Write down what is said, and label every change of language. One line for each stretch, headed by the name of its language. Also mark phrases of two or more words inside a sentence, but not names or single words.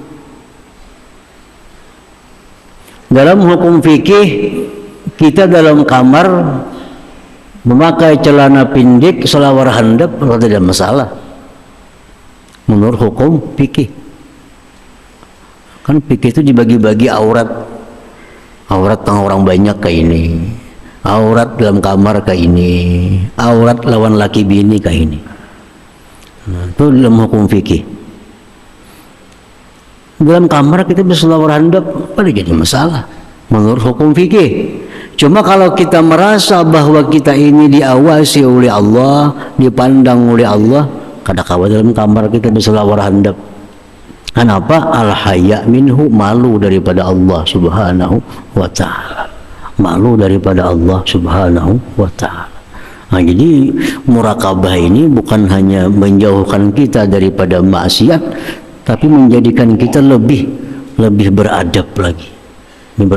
Indonesian: Dalam hukum fikih, kita dalam kamar memakai celana pendek
Banjar: selawar handap
Indonesian: tidak masalah menurut hukum fikih. Kan fikih itu dibagi-bagi aurat orang banyak kayak ini, aurat dalam kamar kayak ini, aurat lawan laki bini kayak ini. Nah, itu dalam hukum fikih. Dalam kamar kita bisa
Banjar: selawar handap,
Indonesian: pada jadi masalah menurut hukum fikih. Cuma kalau kita merasa bahwa kita ini diawasi oleh Allah, dipandang oleh Allah, kadang-kadang dalam kamar kita bisa
Banjar: selawar handap.
Indonesian: Kenapa?
Arabic: الحياء منه,
Indonesian: malu daripada Allah
Arabic: سبحانه وتعالى.
Indonesian: Malu daripada Allah
Arabic: سبحانه وتعالى.
Indonesian: Nah, jadi muraqabah ini bukan hanya menjauhkan kita daripada maksiat, tapi menjadikan kita lebih beradab lagi.